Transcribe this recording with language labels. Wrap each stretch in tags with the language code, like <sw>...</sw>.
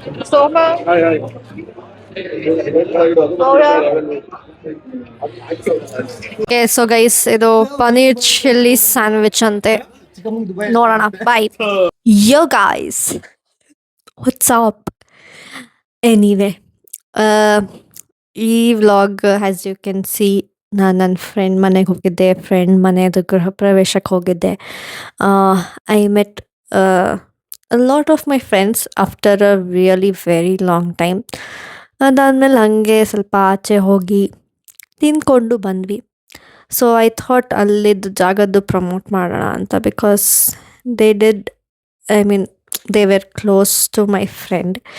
<kn>ಸೋಮ so guys, ಇದು paneer chilli sandwich ಅಂತೆ. ನೋಡೋಣ, ಬಾಯ್.</kn> <en>Yo guys, what's up? Anyway, ಈ vlog as you can see,</en> <kn>ನಾನು ನನ್ನ ಫ್ರೆಂಡ್ ಮನೆಗೆ ಹೋಗಿದ್ದೆ. ಫ್ರೆಂಡ್ ಮನೆಯದು ಗೃಹ ಪ್ರವೇಶಕ್ಕೆ ಹೋಗಿದ್ದೆ.</kn> <en>I met a lot of my friends after a really very long time.</en> <kn>ಅದಾದಮೇಲೆ ಹಾಗೆ ಸ್ವಲ್ಪ ಆಚೆ ಹೋಗಿ ತಿಂದ್ಕೊಂಡು ಬಂದ್ವಿ.</kn> <en>so I thought</en> <kn>ಅಲ್ಲಿದ್ದು ಜಾಗದ್ದು ಪ್ರಮೋಟ್ ಮಾಡೋಣ ಅಂತ,</kn> <en>Because they did, I mean they were close to my friend.</en>